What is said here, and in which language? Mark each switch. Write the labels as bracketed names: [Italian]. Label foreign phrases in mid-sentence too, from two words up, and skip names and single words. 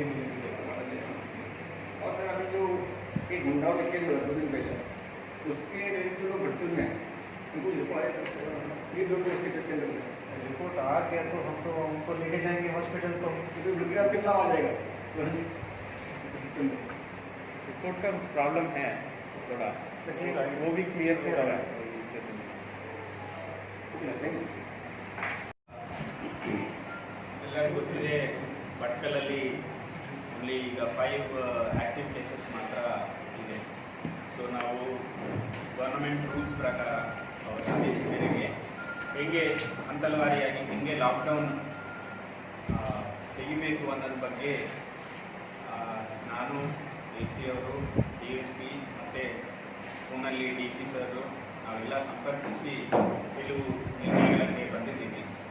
[Hindi] और सर अभी जो एक गुंडाओं के केस हुआ 2 दिन पहले, उसके जो लोग भर्ती में उनको रिपोर्ट आया, ये लोग उसके टेस्ट के अंदर रिपोर्ट आ गया तो हम तो उनको लेके जाएंगे हॉस्पिटल को। रुपया कितना आ जाएगा, रिपोर्ट का प्रॉब्लम है थोड़ा, वो भी क्लियर हो रहा है। [Kannada] ಎಲ್ಲರಿಗೂ ಗೊತ್ತಿದೆ, ಭಟ್ಕಲಲ್ಲಿ ಓನ್ಲಿ ಈಗ 5 [English] active cases [Kannada] ಮಾತ್ರ ಇದೆ. ಸೊ ನಾವು [English] government rules [Kannada] ಪ್ರಕಾರ ಅವರ ಆದೇಶ ಮೇರೆಗೆ ಹೇಗೆ ಹಂತಲವಾರಿಯಾಗಿ ಹೇಗೆ ಲಾಕ್ಡೌನ್ ತೆಗಿಬೇಕು ಅನ್ನೋದ್ರ ಬಗ್ಗೆ ನಾನು, AC ಅವರು, DSP ಮತ್ತು ಫೋನಲ್ಲಿ DC ಸರ್ ನಾವೆಲ್ಲ ಸಂಪರ್ಕಿಸಿ ಕೆಲವು ನಿರ್ಣಯಗಳಿಗೆ ಬಂದಿದ್ದೀವಿ.